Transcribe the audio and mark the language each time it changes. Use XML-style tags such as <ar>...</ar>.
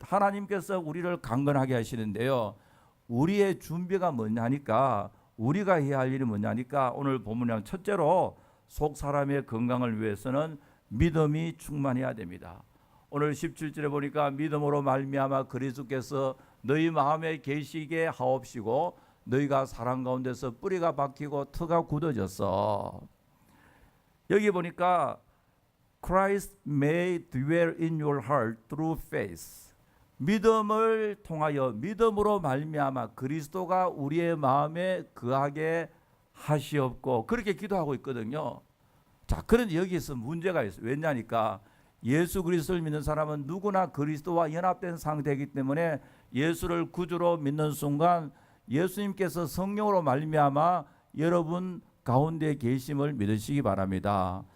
<ko>하나님께서 우리를 강건하게 하시는데요, 우리의 준비가 뭐냐니까, 우리가 해야 할 일이 뭐냐니까, 오늘 본문에 첫째로 속 사람의 건강을 위해서는 믿음이 충만해야 됩니다. 오늘 17절에 보니까 믿음으로 말미암아 그리스도께서 너희 마음에 계시게 하옵시고 너희가 사랑 가운데서 뿌리가 박히고 터가 굳어졌어. 여기 보니까</ko> <en>Christ may dwell in your heart through faith.</en> <ko>믿음을 통하여, 믿음으로 말미암아 그리스도가 우리의 마음에 거하게 하시옵고, 그렇게 기도하고 있거든요. 자, 그런데 여기서 문제가 있어요. 왜냐니까 예수 그리스도를 믿는 사람은 누구나 그리스도와 연합된 상태이기 때문에 예수를 구주로 믿는 순간 예수님께서 성령으로 말미암아 여러분 가운데 계심을 믿으시기 바랍니다.</ko>